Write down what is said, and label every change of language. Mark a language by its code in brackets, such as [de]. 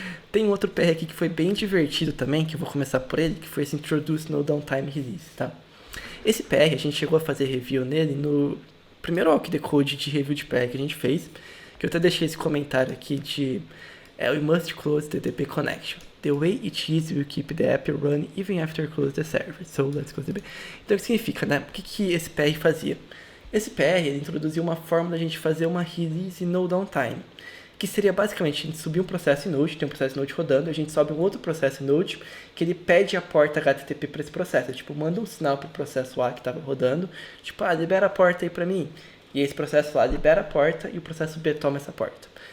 [pt] Tem um outro PR aqui que foi bem divertido também, que eu vou começar por ele, que foi esse Introduce No Downtime Release, tá? Esse PR, a gente chegou a fazer review nele no primeiro walk the code de review de PR que a gente fez, que eu até deixei esse comentário aqui de [en] we must close the DB connection. The way it is will keep the app running even after close the server. So let's close the DB. [pt] Então o que significa, né? O que esse PR fazia? Esse PR ele introduziu uma forma da gente fazer uma release no downtime, que seria basicamente a gente subir um processo em Node, tem um processo em Node rodando, a gente sobe um outro processo em Node, que ele pede a porta HTTP para esse processo, tipo, manda um sinal pro processo A que estava rodando, tipo, libera a porta aí para mim, e esse processo lá libera a porta e o processo B toma essa porta.